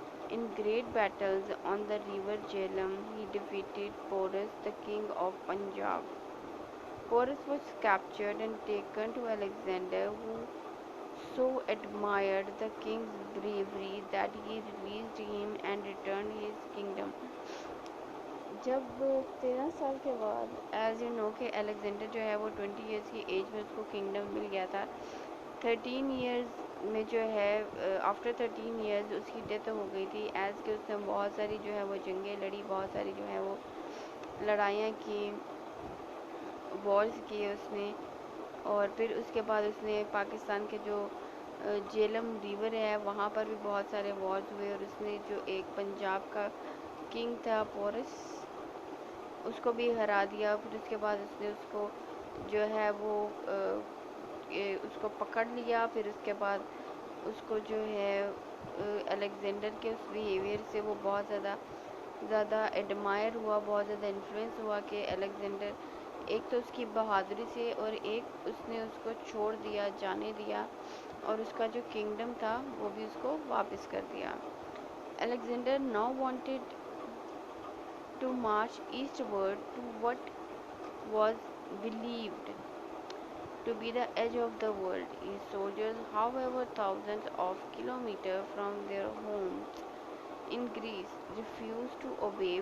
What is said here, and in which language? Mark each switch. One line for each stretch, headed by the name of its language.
English: In great battles on the river Jhelum, he defeated Porus, the king of Punjab. Porus was captured and taken to Alexander, who so admired the king's bravery that he released him and returned his kingdom.
Urdu: جب 13 سال کے بعد
English: as you know
Urdu: کہ Alexander جو ہے وہ 20 years کی age میں اس کو کنگڈم مل گیا تھا. 13 ایئرز میں جو ہے
English: after 13 years
Urdu: اس کی ڈیتھ ہو گئی تھی, ایز کہ اس نے بہت ساری جو ہے وہ جنگیں لڑی, بہت ساری جو ہے وہ لڑائیاں کی, وارز کیے اس نے, اور پھر اس کے بعد اس نے پاکستان کے جو جیلم ریور ہے وہاں پر بھی بہت سارے وارز ہوئے, اور اس نے جو ایک پنجاب کا کنگ تھا پورس اس کو بھی ہرا دیا. پھر اس کے بعد اس نے اس کو جو ہے وہ اس کو پکڑ لیا. پھر اس کے بعد اس کو جو ہے الیگزینڈر کے اس بیہیویئر سے وہ بہت زیادہ ایڈمائر ہوا, بہت زیادہ انفلوئنس ہوا کہ الیگزینڈر ایک تو اس کی بہادری سے اور ایک اس نے اس کو چھوڑ دیا, جانے دیا, اور اس کا جو کنگڈم تھا وہ بھی اس کو واپس کر دیا.
English: Alexander now wanted to march eastward to what was believed to be the edge of the world. His soldiers, however, thousands of kilometers from their homes in Greece, refused to obey.